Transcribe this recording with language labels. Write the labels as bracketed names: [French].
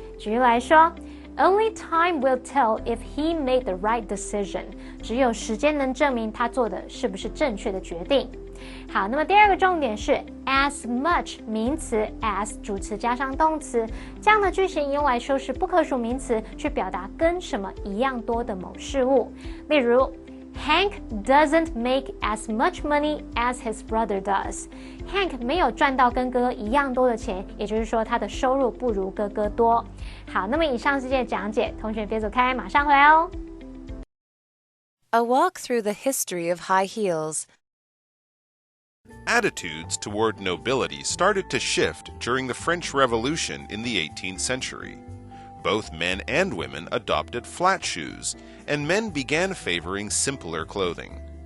[Chinese] 举例来说， [English] Only time will tell if he made the right decision [Chinese] 只有时间能证明他做的是不是正确的决定。好，那么第2个重点是 as much 名词 as 主词加上动词，这样的句型用来修饰不可数名词，去表达跟什么一样多的某事物。例如 [English] Hank doesn't make as much money as his brother does. [Chinese] Hank 没有赚到跟哥哥一样多的钱，也就是说他的收入不如哥哥多。好，那么以上是这些讲解，同学别走开，马上回来哦。 [English] A walk through the history of high heels. Attitudes toward nobility started to shift during the French Revolution in the 18th century. Both men and women adopted flat shoes, and men began favoring simpler clothing.